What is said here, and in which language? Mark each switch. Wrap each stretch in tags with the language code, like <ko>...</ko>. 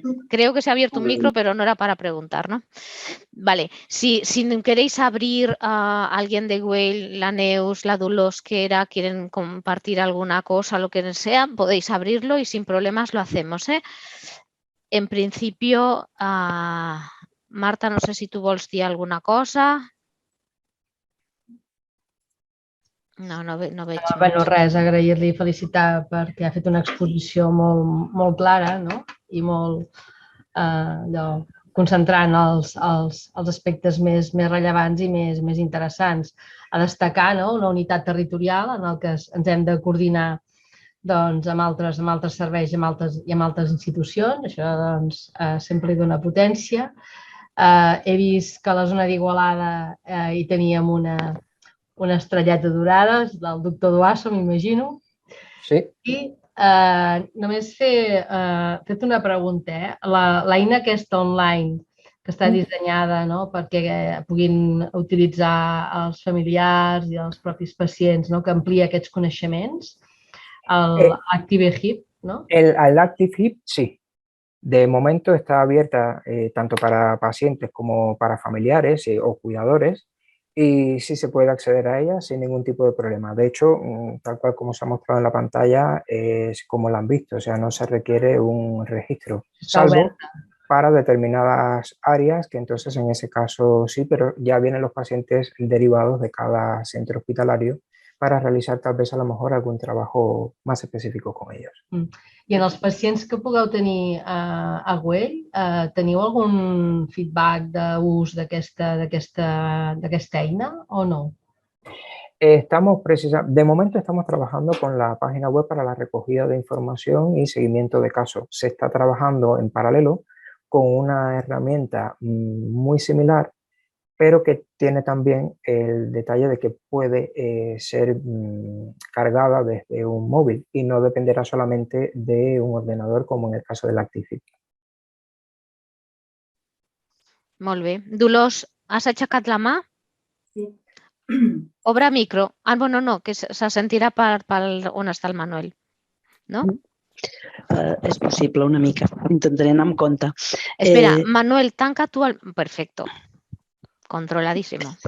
<es>Creo que se ha abierto un micro, pero no era para preguntar, ¿no? Vale, si queréis abrir a alguien de Güell, la Neus, la Dolors, quieren compartir alguna cosa, lo que sea, podéis abrirlo y sin problemas lo hacemos, ¿eh? En principio,</es> <ca>Marta, no sé si tu vols dir alguna cosa. No veig. Bueno, res, agrair-li i felicitar perquè ha fet una exposició molt clara, no? I molt concentrant els aspectes més rellevants i més interessants. A destacar, no?, una unitat territorial en el que ens hem de coordinar, doncs, amb altres serveis i amb altres institucions. Això, doncs, sempre li dona potència. He vist que a la zona d'Igualada hi teníem una estrelleta dorada del doctor Duasso, m'imagino. Sí. I només fet una pregunta. L'eina aquesta online, que està dissenyada, no?, perquè puguin utilitzar els familiars i els propis pacients, no?, que amplia aquests coneixements, l'Active Hip, ¿no?</ca> <es>El Active Hip, sí. De momento está abierta tanto para pacientes como para familiares o cuidadores, y sí se puede acceder a ella sin ningún tipo de problema. De hecho, tal cual como se ha mostrado en la pantalla, es como la han visto, o sea, no se requiere un registro, salvo para determinadas áreas, que entonces en ese caso sí, pero ya vienen los pacientes derivados de cada centro hospitalario para realizar tal vez a lo mejor algún trabajo más específico con ellos.</es> <ca>I en els pacients que pugueu tenir a Güell, teniu algun feedback d'ús d'aquesta eina o no?</ca> <es>De momento estamos trabajando con la página web para la recogida de información y seguimiento de casos. Se está trabajando en paralelo con una herramienta muy similar, pero que tiene también el detalle de que puede ser cargada desde un móvil y no dependerá solamente de un ordenador como en el caso del Actifit.</es> <ca>Molt bé. Dolors, has aixecat la mà? Sí. Obre micro. Ah, bueno, no, que se sentirà per on està el Manuel. No? És possible una mica. Intentaré anar amb compte. Espera, Manuel, tanca tu el... Perfecto. Controladíssimo.</ca>